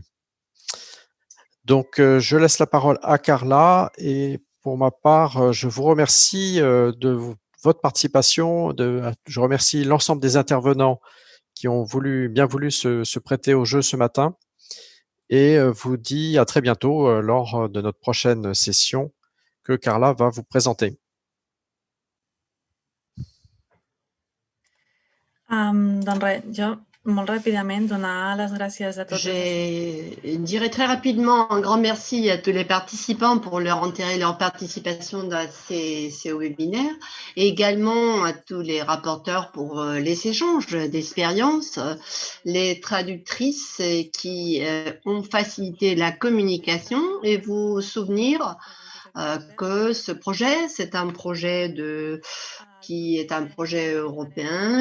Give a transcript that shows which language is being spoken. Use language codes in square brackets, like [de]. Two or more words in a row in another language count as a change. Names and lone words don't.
[fr] Donc je laisse la parole à Carla et pour ma part, je vous remercie de votre participation. Je remercie l'ensemble des intervenants qui ont bien voulu se prêter au jeu ce matin et vous dis à très bientôt lors de notre prochaine session que Carla va vous présenter. [ca] Doncs res, jo molt ràpidament donar les gràcies a tots. [fr] Je dirais très rapidement un grand merci à tous les participants pour leur intérêt et leur participation dans ces webinaires et également à tous les rapporteurs pour les échanges d'expériences, les traductrices qui ont facilité la communication et vous souvenir que ce projet, c'est un projet qui est un projet européen.